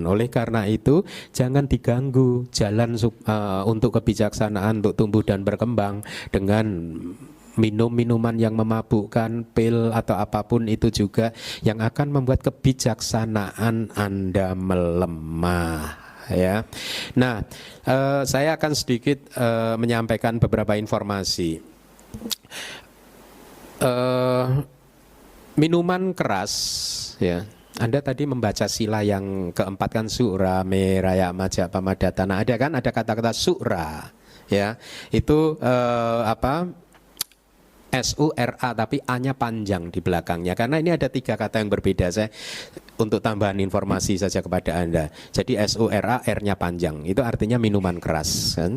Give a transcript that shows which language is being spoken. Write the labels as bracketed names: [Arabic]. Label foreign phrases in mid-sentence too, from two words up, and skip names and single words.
[Indonesian] Oleh karena itu, jangan diganggu jalan untuk kebijaksanaan, untuk tumbuh dan berkembang dengan minum minuman yang memabukkan, pil atau apapun itu juga yang akan membuat kebijaksanaan Anda melemah, ya. Nah, saya akan sedikit menyampaikan beberapa informasi. Minuman keras, ya. Anda tadi membaca sila yang keempat kan, [Pali] sura meraya maja pamadatana. [Indonesian] Ada kan, ada kata-kata sura, ya. Itu S-U-R-A, tapi A-nya panjang di belakangnya. Karena ini ada 3 kata yang berbeda. Saya untuk tambahan informasi saja kepada Anda. Jadi S-U-R-A, R-nya panjang. Itu artinya minuman keras, kan?